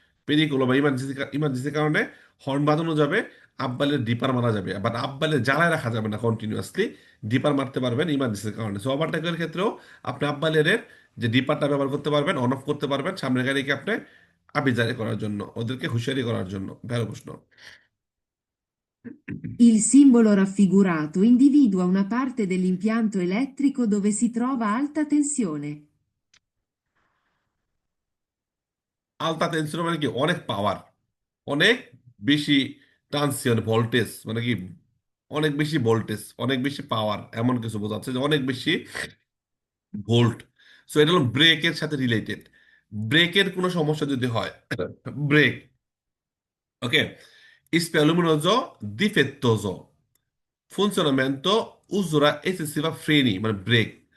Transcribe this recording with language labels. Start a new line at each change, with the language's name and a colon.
Bangla: পেরিকুলো বা ইমার্জেন্সি, ইমার্জেন্সির কারণে হর্ন বাজানো যাবে, আব্বালের ডিপার মারা যাবে, বাট আব্বালের জ্বালায় রাখা যাবে না কন্টিনিউয়াসলি, ডিপার মারতে পারবেন ইমার্জেন্সির কারণে। সো ওভারটেকের ক্ষেত্রেও আপনি আব্বালের যে ডিপারটা ব্যবহার করতে পারবেন, অন অফ করতে পারবেন সামনের গাড়িকে আপনি আভিজারি করার জন্য, ওদেরকে হুঁশিয়ারি করার জন্য। ভালো প্রশ্ন।
Italian: Il simbolo raffigurato individua una parte dell'impianto elettrico dove si trova alta tensione.
Bangla: আলতা টেনশন মানে কি, অনেক পাওয়ার, অনেক বেশি ট্রান্সিয়েন্ট ভোল্টেজ, মানে কি অনেক বেশি ভোল্টেজ, অনেক বেশি পাওয়ার, এমন কিছু বোঝাচ্ছে যে অনেক বেশি ভোল্ট। সো এটা হলো ব্রেকের সাথে রিলেটেড। ব্রেকের কোনো সমস্যা যদি হয়, ব্রেক, ওকে, স্পে
Italian: luminoso difettoso, funzionamento, usura eccessiva freni,
Bangla: মানে ব্রেক,